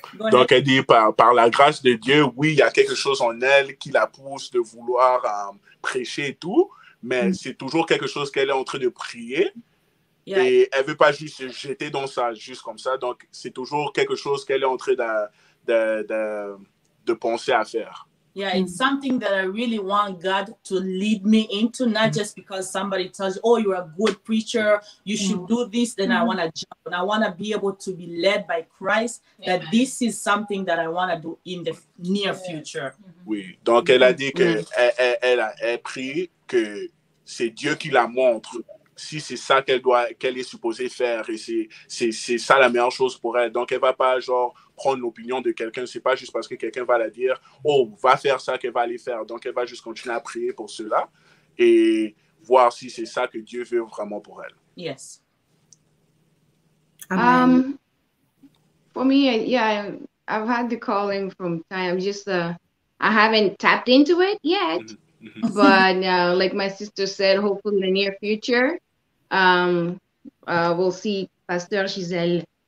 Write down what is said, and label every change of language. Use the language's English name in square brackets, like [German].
[French] Donc elle dit par la grâce de Dieu, oui, il y a quelque chose en elle qui la pousse de vouloir prêcher et tout, mais c'est toujours quelque chose qu'elle est en train de prier. Et elle veut pas juste se jeter dans ça, juste comme ça. Donc, c'est toujours quelque chose qu'elle est en train de penser à faire. [English] Yeah, it's something that I really want God to lead me into, not just because somebody tells you, oh, you're a good preacher, you should do this, then I want to jump. And I want to be able to be led by Christ, that this is something that I want to do in the near future. [French] Oui, donc elle a dit que elle prie que c'est Dieu qui la montre si c'est ça qu'elle est supposée faire et c'est ça la meilleure chose pour elle. Donc, elle va pas genre prendre l'opinion de quelqu'un. C'est pas juste parce que quelqu'un va la dire, oh, va faire ça qu'elle va aller faire. Donc, elle va juste continuer à prier pour cela et voir si c'est ça que Dieu veut vraiment pour elle. [English] Yes. Amen. For me, yeah, I've had the calling from time. Just I haven't tapped into it yet, but like my sister said, hopefully in the near future, we'll see Pasteur Gisèle.